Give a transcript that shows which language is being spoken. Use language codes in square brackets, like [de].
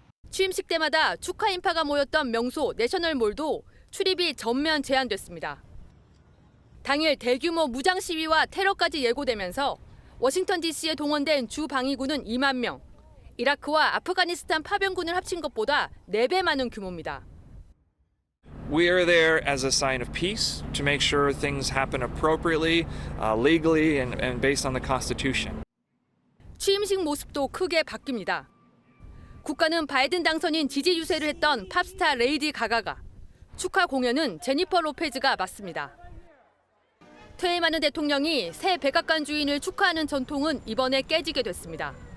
[ko] 취임식 때마다 축하 인파가 모였던 명소 내셔널몰도 출입이 전면 제한됐습니다. 당일 대규모 무장 시위와 테러까지 예고되면서 워싱턴 DC에 동원된 주 방위군은 2만 명, 이라크와 아프가니스탄 파병군을 합친 것보다 4배 많은 규모입니다. [en] We are there as a sign of peace to make sure things happen appropriately, legally, and based on the Constitution. [ko] 취임식 모습도 크게 바뀝니다. 국가는 바이든 당선인 지지 유세를 했던 팝스타 레이디 가가가, 축하 공연은 제니퍼 로페즈가 맡습니다. 퇴임하는 대통령이 새 백악관 주인을 축하하는 전통은 이번에 깨지게 됐습니다.